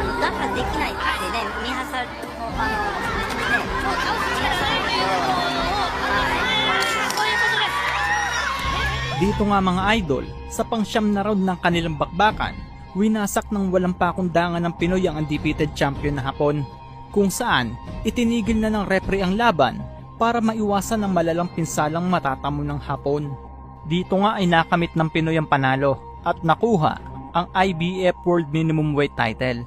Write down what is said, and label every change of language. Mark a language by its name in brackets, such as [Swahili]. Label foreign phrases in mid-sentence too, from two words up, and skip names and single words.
[Japanese] 破できないってね、ミハサルのもう倒す力がないということをそういうことです。 [Filipino] Dito nga mga idol, sa pang-siyam na round ng kanilang bakbakan, winasak ng walang pakundangan ng Pinoy ang [English] undefeated champion [Filipino] na Hapon, kung saan itinigil na ng referee ang laban para maiwasan ang malalang pinsalang matatamo ng Hapon. Dito nga ay nakamit ng Pinoy ang panalo at nakuha ang IBF World Minimum Weight title.